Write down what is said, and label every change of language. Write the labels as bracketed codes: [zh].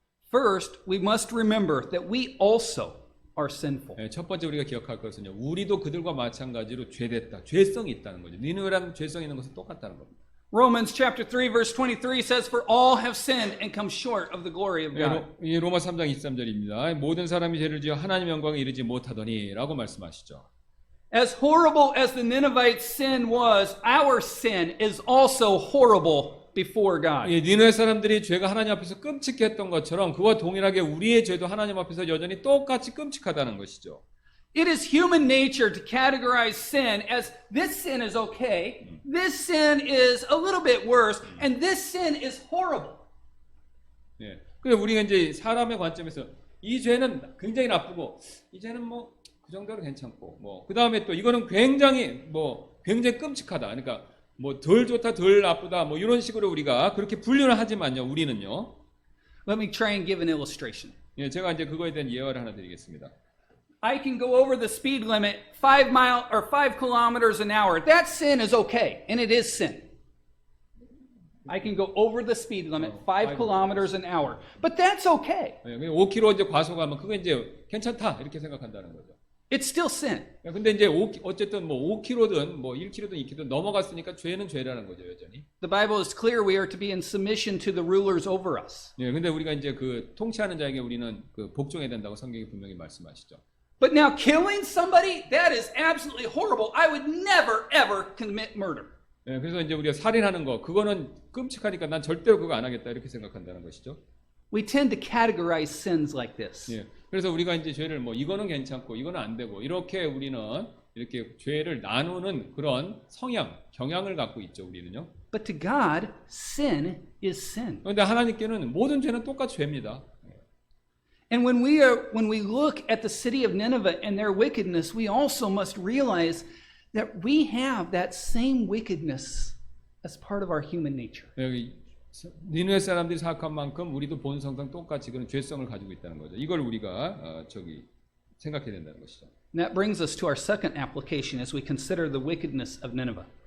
[en] First, we must remember that we also are sinful. [ko] 예, 첫 번째 우리가 기억할 것은요, 우리도 그들과 마찬가지로 죄됐다, 죄성이 있다는 거죠. 니느웨랑 죄성 있는 것은 똑같다는 겁니다. [en] Romans chapter 3 verse 23 says, For all have sinned and come short of the glory of God. [ko] 예, 로마 3장 23절입니다. 모든 사람이 죄를 지어 하나님 영광에 이르지 못하더니 라고 말씀하시죠. [en] As horrible as the Ninevites' sin was, our sin is also horrible before God. [ko] 예, 니느웨 사람들이 죄가 하나님 앞에서 끔찍했던 것처럼 그와 동일하게 우리의 죄도 하나님 앞에서 여전히 똑같이 끔찍하다는 것이죠. [en] It is human nature to categorize sin as this sin is okay, this sin is a little bit worse, and this sin is horrible. [ko] 예. 그래 우리가 이제 사람의 관점에서 이 죄는 굉장히 나쁘고 이 죄는 뭐 그 정도로 괜찮고 뭐 그 다음에 또 이거는 굉장히 끔찍하다. 그러니까 뭐 덜 좋다, 덜 나쁘다, 뭐 이런 식으로 우리가 그렇게 분류를 하지만요, 우리는요. [en] Let me try and give an illustration. [ko] 예, 제가 이제 그거에 대한 예화를 하나 드리겠습니다. [en] I can go over the speed limit 5 kilometers an hour. That sin is okay, and it is sin. I can go over the speed limit 5 kilometers an hour, but that's okay. [ko] 예, 5km 이제 과속하면 그게 이제 괜찮다 이렇게 생각한다는 거죠. [en] It's still sin. [ko] 근데 이제 어쨌든 뭐 5km든 뭐 1km든 2km든 넘어갔으니까 죄는 죄라는 거죠, 여전히. [en] The Bible is clear we are to be in submission to the rulers over us. [ko] 예, 근데 우리가 이제 그 통치하는 자에게 우리는 그 복종해야 된다고 성경이 분명히 말씀하시죠. [en] But now killing somebody, that is absolutely horrible. I would never ever commit murder. [ko] 예, 그래서 이제 우리가 살인하는 거 그거는 끔찍하니까 난 절대로 그거 안 하겠다 이렇게 생각한다는 것이죠. [en] We tend to categorize sins like this. [ko] 예, 그래서 우리가 이제 죄를 뭐 이거는 괜찮고 이거는 안 되고 이렇게 우리는 이렇게 죄를 나누는 그런 경향을 갖고 있죠, 우리는요. [en] But to God, sin is sin. [ko] 그런데 하나님께는 모든 죄는 똑같이 죄입니다. [en] And when we look at the city of Nineveh and their wickedness, we also must realize that we have that same wickedness as part of our human nature. [ko] 여기 니느웨 사람들이 사악한 만큼 우리도 본성상 똑같이 그런 죄성을 가지고 있다는 거죠. 이걸 우리가 생각해야 된다는 것이죠. [en] And that brings us to our second application as we consider the wickedness of Nineveh.